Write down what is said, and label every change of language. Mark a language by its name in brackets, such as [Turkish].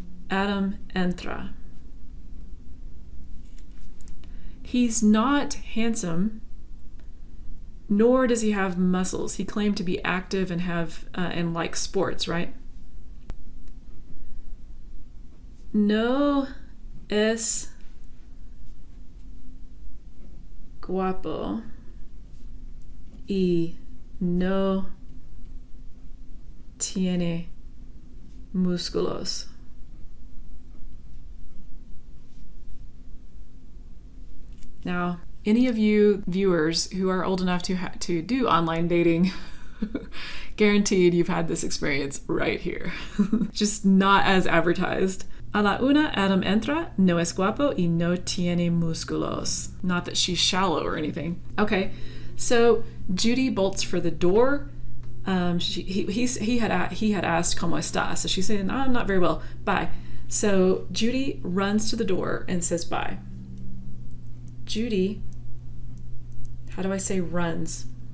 [Spanish] Adam entra. [English] He's not handsome, nor does he have muscles. He claimed to be active and have and like sports, right? [Spanish] No es guapo y no tiene músculos. [English] Now, any of you viewers who are old enough to do online dating, guaranteed you've had this experience right here. Just not as advertised. [Spanish] A la una, Adam entra, no es guapo y no tiene músculos. [English] Not that she's shallow or anything. Okay, so Judy bolts for the door. He had asked [Spanish] ¿Cómo estás? [English] So she's saying, I'm not very well, bye. So Judy runs to the door and says bye. Judy, how do I say runs?